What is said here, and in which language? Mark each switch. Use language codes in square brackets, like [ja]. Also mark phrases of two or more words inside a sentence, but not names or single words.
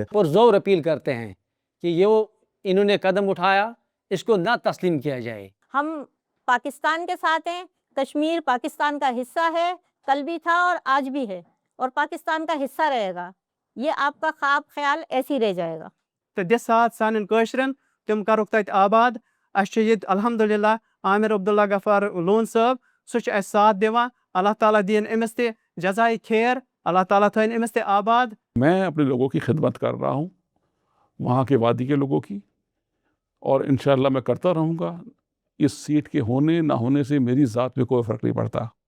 [ur] اور زور اپیل کرتے ہیں کہ یہ انہوں نے قدم اٹھایا, اس کو نہ تسلیم کیا جائے. ہم پاکستان کے ساتھ ہیں. کشمیر پاکستان کا حصہ ہے, کل بھی تھا اور آج بھی ہے, اور پاکستان کا حصہ رہے گا. یہ آپ کا خواب خیال ایسے ہی رہ جائے گا. [ks] تو دس ساتھ سان کاشرن تم کرک تت آباد. اس الحمدللہ عامر عبدالغفار لون صاحب سہ اس ساتھ دیوان. اللہ تعالیٰ دین امس تہ جزائے خیر, اللہ تعالیٰ تھین امس تہ آباد. [ur] میں اپنے لوگوں کی خدمت کر رہا ہوں, وہاں کے وادی کے لوگوں کی, اور انشاءاللہ میں کرتا رہوں گا. اس سیٹ کے ہونے نہ ہونے سے میری ذات پہ کوئی فرق نہیں پڑتا.